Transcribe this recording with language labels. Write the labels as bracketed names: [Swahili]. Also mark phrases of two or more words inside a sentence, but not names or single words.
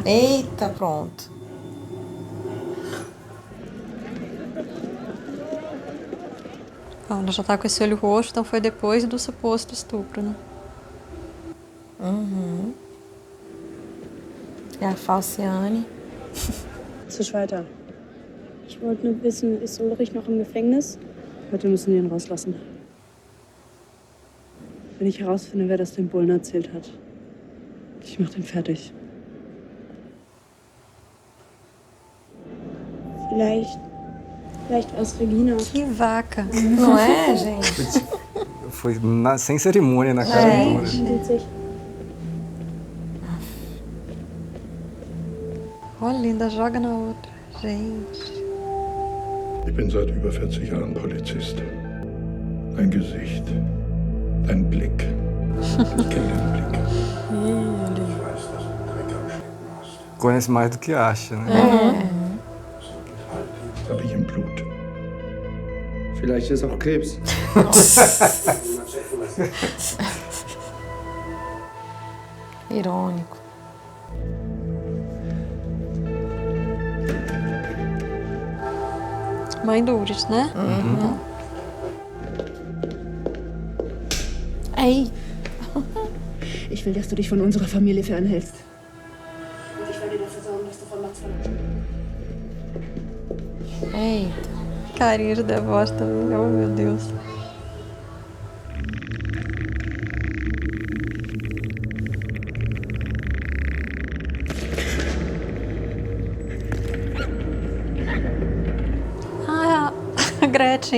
[Portuguese] Eita, pronto. Bom, ela já tá com esse olho roxo, então foi depois do suposto estupro, né? Uhum. É a Falciane. [German] Zu Schweiter. Ich wollte nur wissen, ist Ulrich noch im Gefängnis? Heute müssen wir ihn rauslassen. Wenn ich herausfinde, wer das dem Bullen erzählt hat, ich mach den fertig. Vielleicht war es Regina. [Portuguese] Que vaca. Não é, gente? Foi sem cerimônia na cara do Urit. [German] Sieht sich. [Portuguese] Olha, ainda joga na outra. Gente. [German] Ich bin seit über 40 Jahren Polizist. Ein Gesicht, ein Blick. Ich kenne den Blick. [Portuguese] Conhece mais do que acha, né? [German] Das habe ich im Blut. Vielleicht ist auch Krebs. [Portuguese] Irônico. Mãe do Urit, né? Uhum. Ei. [German] Ich will, dass du dich von unserer Familie fernhältst. Und ich werde dafür sorgen, dass du von Max [Portuguese] Eita. Carinha de devote também. Oh, meu Deus. Ah, a Gretchen.